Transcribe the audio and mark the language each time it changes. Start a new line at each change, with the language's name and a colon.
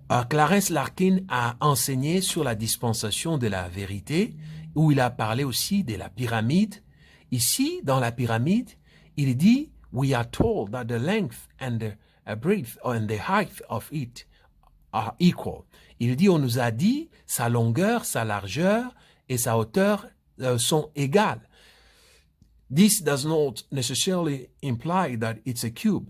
French: Clarence Larkin a enseigné sur la dispensation de la vérité, où il a parlé aussi de la pyramide. Ici, dans la pyramide, il dit,
English: we are told that the length and the breadth and the height of it are equal.
French: Il dit, on nous a dit, sa longueur, sa largeur et sa hauteur sont égales.
English: This does not necessarily imply that it's a cube.